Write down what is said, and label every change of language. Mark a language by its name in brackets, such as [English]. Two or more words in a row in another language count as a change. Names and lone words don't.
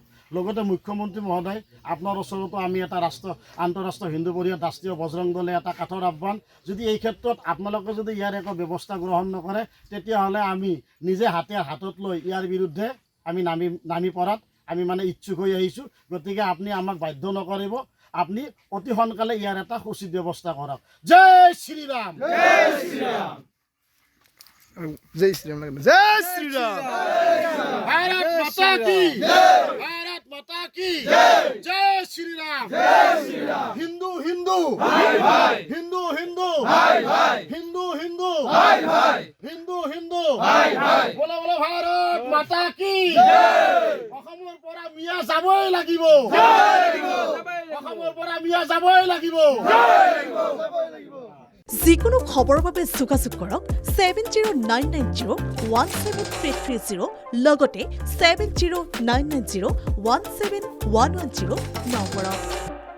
[Assamese] লগতে মুখ্যমন্ত্ৰী মহোদয়, আপোনাৰ ওচৰতো আমি এটা আন্তঃৰাষ্ট্ৰীয় হিন্দু পৰিষদ ৰাষ্ট্ৰীয় বজৰং দলে এটা কাঠৰ আহ্বান, যদি এই ক্ষেত্ৰত আপোনালোকে যদি ইয়াৰ একো ব্যৱস্থা গ্ৰহণ নকৰে, তেতিয়াহ'লে আমি নিজে হাতত লৈ ইয়াৰ বিৰুদ্ধে আমি নামি পৰাত আমি মানে ইচ্ছুক হৈ আহিছোঁ। গতিকে আপুনি আমাক বাধ্য নকৰিব, আপুনি অতি সোনকালে ইয়াৰ এটা উচিত ব্যৱস্থা কৰক। জয় শ্ৰীৰাম। [Hindi] जय श्री राम। जय श्री राम। भारत माता की जय। भारत माता की जय। जय श्री राम। जय श्री राम। हिंदू हिंदू भाई भाई, हिंदू हिंदू भाई भाई, हिंदू हिंदू भाई भाई, हिंदू हिंदू भाई भाई। बोला बोला भारत माता की जय। [Assamese] অসমৰ পৰা মিয়া যাবই লাগিব। অসমৰ পৰা মিয়া যাবই লাগিব। যিকোনো খবৰৰ বাবে যোগাযোগ কৰক 7099017330 লগতে 7099017110 নম্বৰত।